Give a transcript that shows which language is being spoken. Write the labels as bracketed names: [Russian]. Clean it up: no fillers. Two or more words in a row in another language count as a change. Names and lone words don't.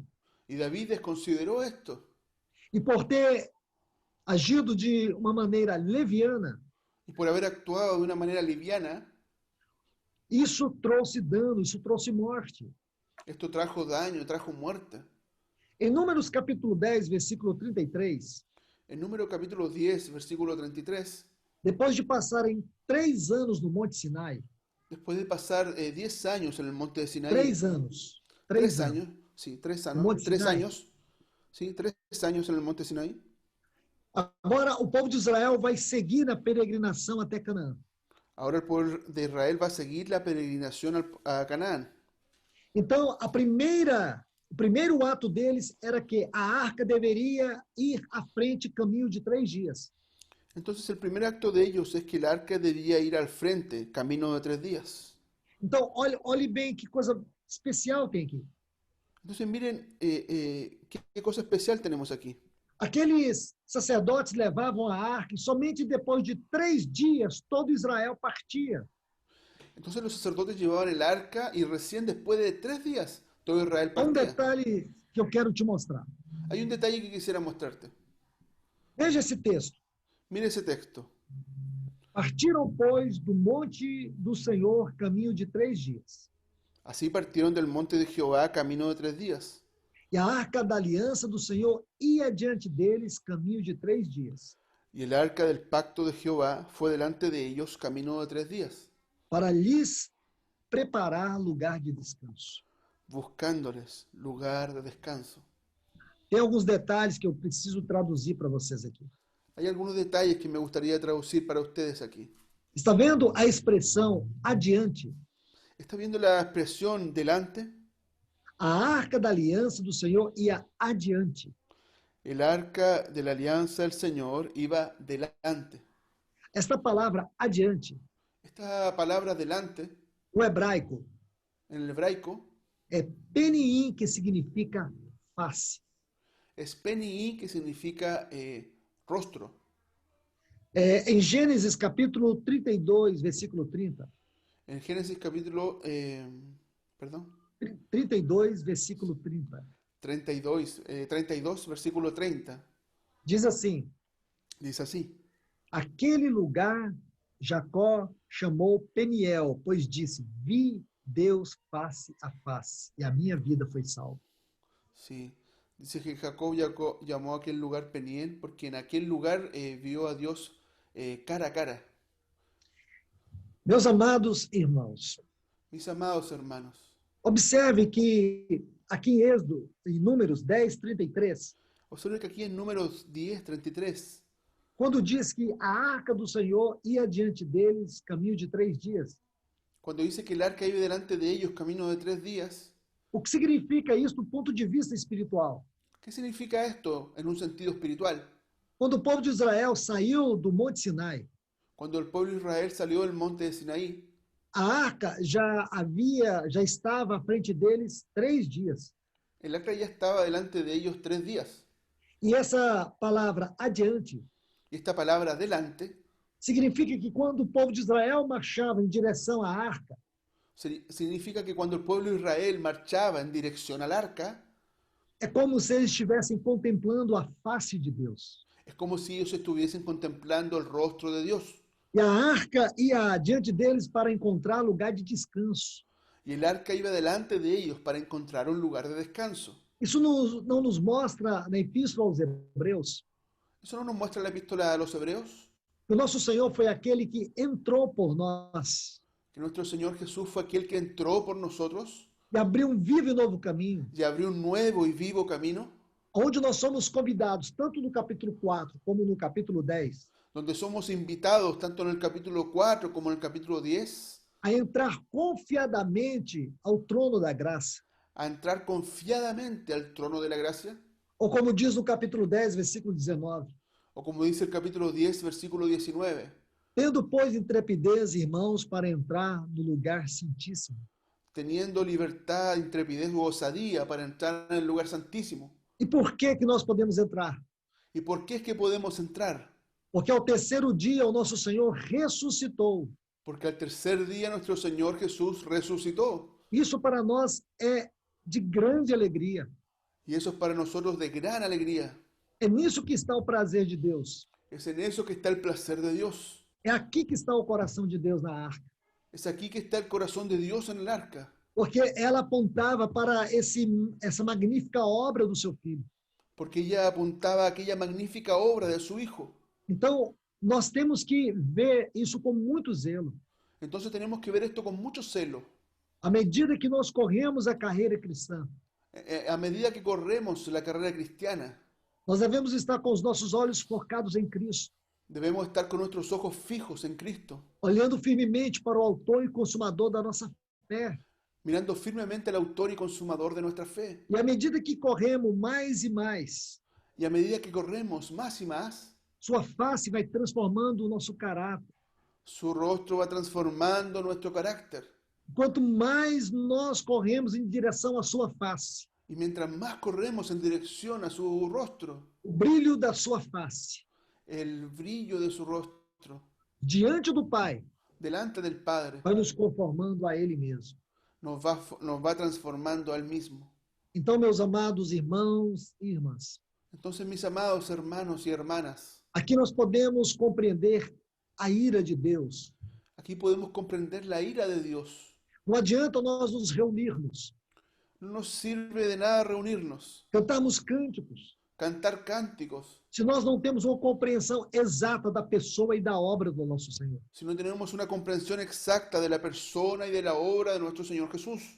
[Spanish] Y David desconsideró esto. [Portuguese] E por ter agido de uma maneira leviana, [Spanish] Y por haber actuado de una manera liviana, [Portuguese] isso trouxe dano, isso trouxe morte. [Spanish] esto trajo daño, trajo muerte. [Portuguese] Em Números capítulo 10, versículo 33, [Spanish] En Número capítulo 10, versículo 33, [Portuguese] depois de passarem 3 anos no Monte Sinai, [Spanish] después de pasar 10 años en el monte de Sinaí, [Portuguese] 3 anos, [Spanish] 3 años, sí, 3 [Portuguese] no [Spanish] años, [Portuguese] Monte [Spanish] 3 [Portuguese] Sinai. [Spanish] años, sí, 3 años en el monte Sinaí. [Portuguese] Agora o povo de Israel vai seguir na peregrinação até Canaã. [Spanish] Ahora el pueblo de Israel va a seguir la peregrinación a Canaán. [Portuguese] Então, o primeiro ato deles era que a arca deveria ir à frente caminho de 3 dias. [Spanish] Entonces el primer acto de ellos es que el arca debía ir al frente, camino de 3 días. [Portuguese] Então, olhe bem que coisa especial tem aqui. [Spanish] Entonces miren qué cosa especial tenemos aquí. [Portuguese] Aqueles sacerdotes levavam a arca e somente depois de 3 dias todo Israel partia. [Spanish] Entonces los sacerdotes llevaban el arca y recién después de 3 días todo Israel [Portuguese] Há [Spanish] partía. [Portuguese] detalhe que eu quero te mostrar. [Spanish] Hay un detalle que quisiera mostrarte. [Portuguese] Veja esse texto. [Spanish] Mire ese texto. [Portuguese] Partiram, pois, do monte do Senhor caminho de 3 dias. [Spanish] Así partieron del monte de Jehová camino de 3 días. [Portuguese] E a arca da aliança do Senhor ia diante deles caminho de 3 dias, [Spanish] Y el arca del pacto de Jehová fue delante de ellos camino de 3 días, [Portuguese] para lhes preparar lugar de descanso. [Spanish] buscándoles lugar de descanso. [Portuguese] Tem alguns detalhes que eu preciso traduzir para vocês aqui. [Spanish] Hay algunos detalles que me gustaría traducir para ustedes aquí. [Portuguese] Está vendo a expressão adiante? [Spanish] ¿Está viendo la expresión delante? [Portuguese] A arca da aliança do Senhor ia adiante. [Spanish] El arca de la alianza del Señor iba delante. [Portuguese] Esta palavra adiante, [Spanish] Esta palabra delante, [Portuguese] o hebraico, [Spanish] en el hebraico, [Portuguese] é peniim, que significa face. [Spanish] es penií, que significa rostro. [Portuguese] Em Gênesis capítulo 32, versículo 30. [Spanish] En Génesis capítulo, perdón, [Portuguese] 32, versículo 30. [Spanish] 32, versículo 30, [Portuguese] Diz assim: [Spanish] dice así. [Portuguese] aquele lugar Jacó chamou Peniel, pois disse: vi Deus face a face, e a minha vida foi salva. [Spanish] Sí. Dice que Jacob llamó a aquel lugar Peniel porque en aquel lugar vio a Dios cara a cara. [Portuguese] Meus amados irmãos, [Spanish] Mis amados hermanos, [Portuguese] observe que aqui em Êxodo, em Números 10, 33, [Spanish] observen que aquí en Números 10, 33, [Portuguese] quando diz que a arca do Senhor ia diante deles caminho de 3 dias, [Spanish] cuando dice que el arca iba delante de ellos camino de 3 días, [Portuguese] o que significa isso do ponto de vista espiritual? [Spanish] ¿qué significa esto en un sentido espiritual? [Portuguese] Quando o povo de Israel saiu do Monte Sinai, [Spanish] Cuando el pueblo de Israel salió del monte de Sinaí, [Portuguese] a arca já estava à frente deles 3 dias. [Spanish] el arca ya estaba delante de ellos 3 días. [Portuguese] E essa palavra adiante [Spanish] Y esta palabra delante [Portuguese] significa que quando o povo de Israel marchava em direção à arca, [Spanish] significa que cuando el pueblo de Israel marchaba en dirección al arca, [Portuguese] é como se eles estivessem contemplando a face de Deus. [Spanish] es como si ellos estuviesen contemplando el rostro de Dios. [Portuguese] E a arca ia adiante deles para encontrar lugar de descanso. [Spanish] Y el arca iba delante de ellos para encontrar un lugar de descanso. [Portuguese] Isso não nos mostra na Epístola aos Hebreus [Spanish] ¿Eso no nos muestra la epístola a los Hebreos? [Portuguese] que o nosso Senhor foi aquele que entrou por nós [Spanish] Que nuestro Señor Jesús fue aquel que entró por nosotros [Portuguese] e abriu um vivo e novo caminho, [Spanish] y abrió un nuevo y vivo camino, [Portuguese] onde nós somos convidados, tanto no capítulo 4 como no capítulo 10, [Spanish] donde somos invitados, tanto en el capítulo 4 como en el capítulo 10, [Portuguese] a entrar confiadamente ao trono da graça. [Spanish] a entrar confiadamente al trono de la gracia, [Portuguese] Ou como diz no capítulo 10, versículo 19, [Spanish] o como dice el capítulo 10, versículo 19, [Portuguese] Tendo, pois, intrepidez, irmãos, para entrar no lugar santíssimo. [Spanish] teniendo libertad, intrepidez u osadía para entrar en el lugar santísimo. [Portuguese] E por que nós podemos entrar? [Spanish] ¿Y por qué es que podemos entrar? [Portuguese] Porque ao terceiro dia o nosso Senhor ressuscitou. [Spanish] Porque al tercer día nuestro Señor Jesús resucitó. [Portuguese] Isso para nós é de grande alegria. [Spanish] Y eso es para nosotros de gran alegría. [Portuguese] É nisso que está o prazer de Deus. [Spanish] Es en eso que está el placer de Dios. [Portuguese] É aqui que está o coração de Deus na arca. [Spanish] Es aquí que está el corazón de Dios en el arca. [Portuguese] Porque ela apontava para essa magnífica obra do seu filho. [Spanish] Porque ella apuntaba a aquella magnífica obra de su Hijo. [Portuguese] Então, nós temos que ver isso com muito zelo. [Spanish] Entonces tenemos que ver esto con mucho celo. [Portuguese] À medida que nós corremos a carreira cristã, [Spanish] A medida que corremos la carrera cristiana, [Portuguese] nós devemos estar com os nossos olhos focados em Cristo, [Spanish] debemos estar con nuestros ojos fijos en Cristo, [Portuguese] olhando firmemente para o autor e consumador da nossa fé. [Spanish] mirando firmemente al autor y consumador de nuestra fe. [Portuguese] E à medida que corremos mais e mais, [Spanish] Y a medida que corremos más y más, [Portuguese] sua face vai transformando o nosso caráter. [Spanish] su rostro va transformando nuestro carácter. [Portuguese] Quanto mais nós corremos em direção à sua face, [Spanish] Y mientras más corremos en dirección a su rostro, [Portuguese] o brilho da sua face, [Spanish] el brillo de su rostro, [Portuguese] diante do Pai, [Spanish] delante del Padre, [Portuguese] vai nos conformando a Ele mesmo. [Spanish] nos va transformando al mismo. [Portuguese] Então, meus amados irmãos e irmãs, [Spanish] Entonces, mis amados hermanos y hermanas, [Portuguese] aqui nós podemos compreender a ira de Deus. [Spanish] aquí podemos comprender la ira de Dios. [Portuguese] Não adianta nós nos reunirmos, [Spanish] No nos sirve de nada reunirnos, [Portuguese] cantarmos cânticos, [Spanish] cantar cánticos, [Portuguese] se nós não temos uma compreensão exata da pessoa e da obra do nosso Senhor. [Spanish] si no tenemos una comprensión exacta de la persona y de la obra de nuestro Señor Jesús.